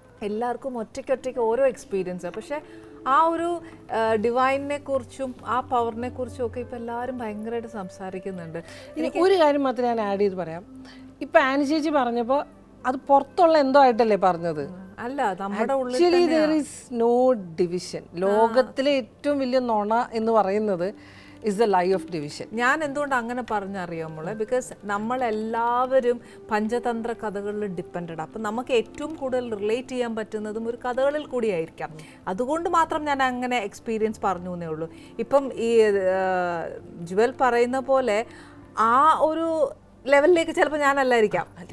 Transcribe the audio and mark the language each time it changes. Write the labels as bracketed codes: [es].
[ml] എല്ലാവർക്കും ഒറ്റയ്ക്കൊറ്റയ്ക്ക് ഓരോ എക്സ്പീരിയൻസാണ്. പക്ഷേ ആ ഒരു ഡിവൈനിനെ കുറിച്ചും ആ പവറിനെ കുറിച്ചും ഒക്കെ ഇപ്പം എല്ലാവരും ഭയങ്കരമായിട്ട് സംസാരിക്കുന്നുണ്ട്. എനിക്ക് ഒരു കാര്യം മാത്രം ഞാൻ ആഡ് ചെയ്ത് പറയാം. ഇപ്പം ആനി ചേച്ചി പറഞ്ഞപ്പോൾ അത് പുറത്തുള്ള എന്തോ ആയിട്ടല്ലേ പറഞ്ഞത്? അല്ല, നമ്മുടെ [en] Actually there is no division. [ml] ലോകത്തിലെ ഏറ്റവും വലിയ നുണ എന്ന് പറയുന്നത് [en] is the lie of division. [ml] ഞാൻ എന്തുകൊണ്ട് അങ്ങനെ പറഞ്ഞറിയാം മോളെ? ബിക്കോസ് നമ്മളെല്ലാവരും പഞ്ചതന്ത്ര കഥകളിൽ ഡിപ്പെൻഡഡ്. അപ്പം നമുക്ക് ഏറ്റവും കൂടുതൽ റിലേറ്റ് ചെയ്യാൻ പറ്റുന്നതും ഒരു കഥകളിൽ കൂടിയായിരിക്കാം. അതുകൊണ്ട് മാത്രം ഞാൻ അങ്ങനെ എക്സ്പീരിയൻസ് പറഞ്ഞു എന്നേ ഉള്ളൂ. ഇപ്പം ഈ ജുവൽ പറയുന്ന പോലെ ആ ഒരു ലെവലിലേക്ക് ചിലപ്പോൾ ഞാനല്ലായിരിക്കാം,